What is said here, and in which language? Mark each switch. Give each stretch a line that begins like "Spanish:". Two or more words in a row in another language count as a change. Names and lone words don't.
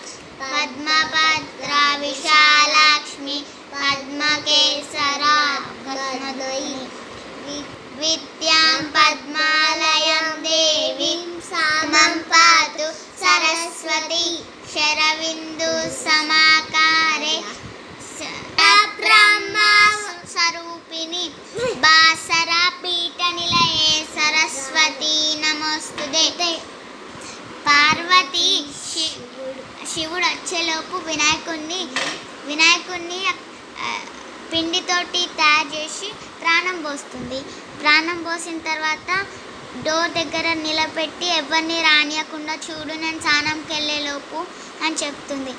Sanskrit: पद्मभद्रा विशालाक्ष्मी पद्मकेसरा गणदयि विद्यां पद्मालयं देवीं सामं पातु सरस्वती. शरविन्दु समाकारे ब्रह्म स्वरूपिणी बासरा पीठ निलये सरस्वती नमोस्तुते.
Telugu: పార్వతి శివుడు వచ్చేలోపు వినాయకుడిని పిండితోటి తయారు చేసి ప్రాణం పోస్తుంది. ప్రాణం పోసిన తర్వాత డోర్ దగ్గర నిలబెట్టి ఎవరిని రానియకుండా చూడు నేను స్నానంకి వెళ్ళేలోపు అని చెప్తుంది.